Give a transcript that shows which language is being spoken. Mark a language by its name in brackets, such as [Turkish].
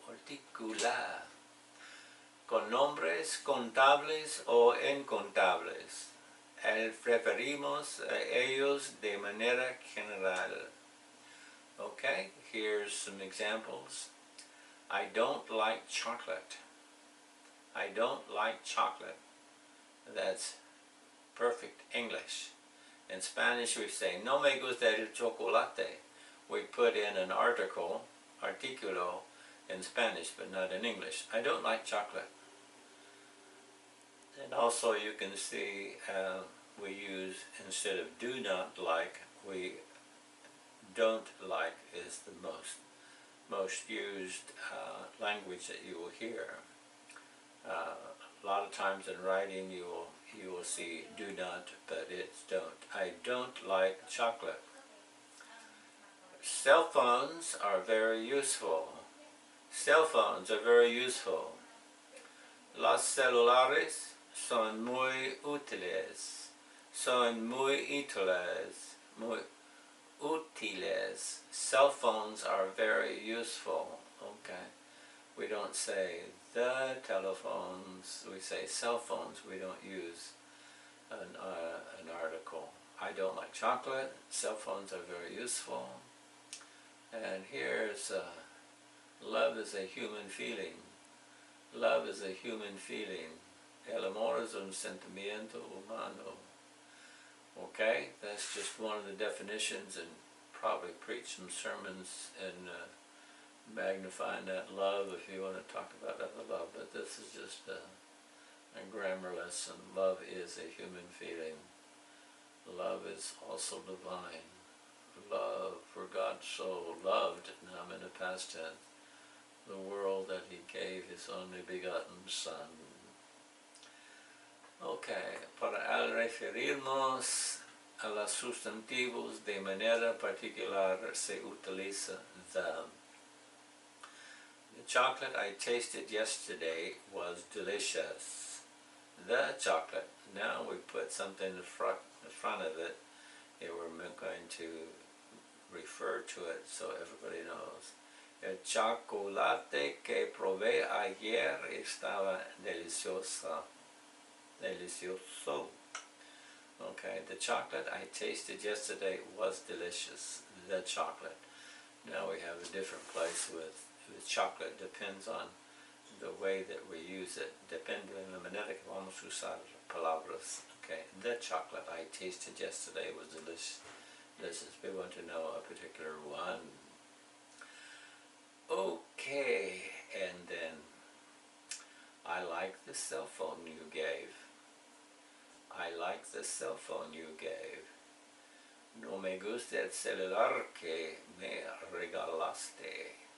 [Spanish] particular, con nombres contables o incontables. Preferimos a ellos de manera general. [English] Okay, here's some examples. I don't like chocolate. I don't like chocolate. That's perfect English. In Spanish we say, [Spanish] no me gusta el chocolate. [English] We put in an articulo in Spanish, but not in English. I don't like chocolate. And also you can see we use, instead of do not like, we don't like is the most used language that you will hear. A lot of times in writing you will see do not, but it's don't. I don't like chocolate. Cell phones are very useful. Cell phones are very useful. [Spanish] Los celulares son muy útiles. Son muy útiles. Muy útiles. [English] Cell phones are very useful. Okay. We don't say the telephones, we say cell phones. We don't use an article. I don't like chocolate. Cell phones are very useful. And here's love is a human feeling. Love is a human feeling. [Spanish] El amor es un sentimiento humano. [English] Okay, that's just one of the definitions, and probably preach some sermons and magnifying that love if you want to talk about other love, but this is just a grammar lesson. Love is a human feeling. Love is also divine. Love, for God so loved, now I'm in the past tense, the world that he gave his only begotten Son. [Spanish] Okay, para al referirnos a los sustantivos de manera particular se utiliza the. [English] The chocolate I tasted yesterday was delicious. The chocolate. Now we put something in the front of it, and we're going to refer to it so everybody knows. [Spanish] El chocolate que probé ayer estaba delicioso. Delicioso. [English] Okay, the chocolate I tasted yesterday was delicious. The chocolate. Now we have a different place with chocolate. Depends on the way that we use it. [Spanish] Depende en la manera que vamos a usar palabras. [English] Okay, the chocolate I tasted yesterday was delicious. We want to know a particular one. Okay, and then I like the cell phone you gave. I like the cell phone you gave. [Spanish] No me gusta el celular que me regalaste.